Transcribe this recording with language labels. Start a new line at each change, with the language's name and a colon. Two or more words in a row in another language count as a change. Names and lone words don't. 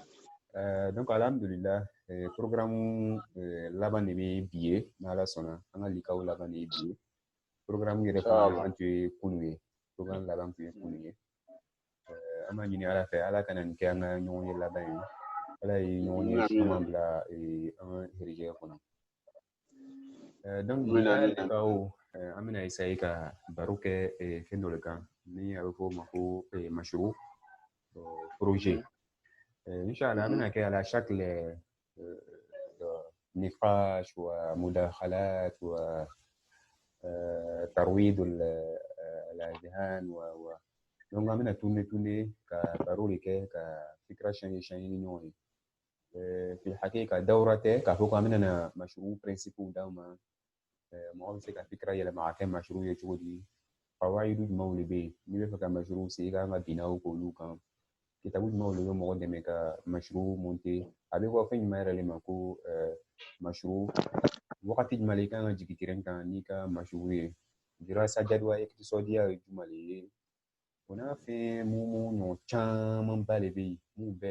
Bambara: donc alhamdulillah programme laban de bɛ bi ye n'ala sɔnna an ka likaw laban de ye bi ye programme yɛrɛ fana laban tun ye kunu ye programme laban tun ye kunu ye an b'a ɲini ala fɛ ala kana nin kɛ an ka ɲɔgɔn ye laban ye ala ye ɲɔgɔn ye caman bila an ka herijɛ kɔnɔ donc bi likaw an bɛna essayer ka baro kɛ fɛn dɔ de kan ni a bɛ fɔ o ma ko mashru projet inchallah an bɛna kɛ ala chaque
Arabic: نقاش ومداخلات وترويض الأذهان
Bambara: donc an bɛna tourner ka baro de kɛ ka fikra changer ni ɲɔgɔn ye
Arabic: في الحقيقة دورة
Bambara: tɛ k'a fɔ ko an bɛna na mashru principe d'aw ma mɔgɔ bɛ se ka fikra yɛlɛma ka kɛ mashru ye cogo di fawaidu jumɛnw de bɛ yen n'i bɛ fɛ ka mashru se i kan ka binaw k'olu kan kitabu jumɛnw de bɛ mɔgɔ dɛmɛ ka mashru monter a bɛ fɔ fɛn jumɛn yɛrɛ de ma ko mashru wagati jumɛn i kan ka jigin terrain kan n'i ka mashru ye
Arabic: دراسة جدوى اقتصادية
Bambara: ye jumɛn de ye o n'a fɛn mun ɲɔgɔn camanba de bɛ yen mun bɛɛ